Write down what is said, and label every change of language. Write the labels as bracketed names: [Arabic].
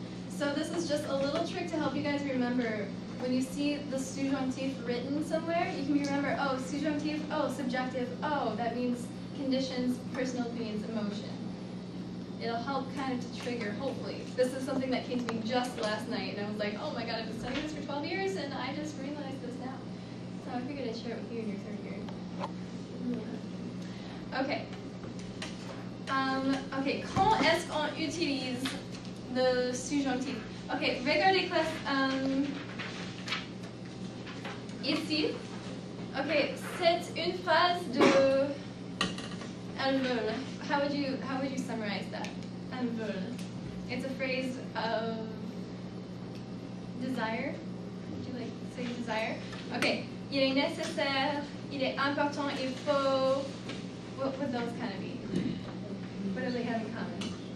[English] So this is just a little trick to help you guys remember. When you see the subjunctive written somewhere, you can remember, oh, subjunctive, oh, subjective, oh, that means conditions, personal opinions, emotion. It'll help kind of to trigger, hopefully. This is something that came to me just last night, and I was like, oh my god, I've been studying this for 12 years, and I just realized this now. So I figured I'd share it with you in your third year. Okay. [French] Ok, quand est-ce qu'on utilise le subjonctif? Ok, regardez classe. Ici, ok, c'est une phrase de elles veulent. [English] How would you summarize that? [French] Elles veulent. [English] It's a phrase of desire. Would you like to say desire? [French] Okay. Il est nécessaire. Il est important. Il faut. [English] What would those kind of be? What do they have in common?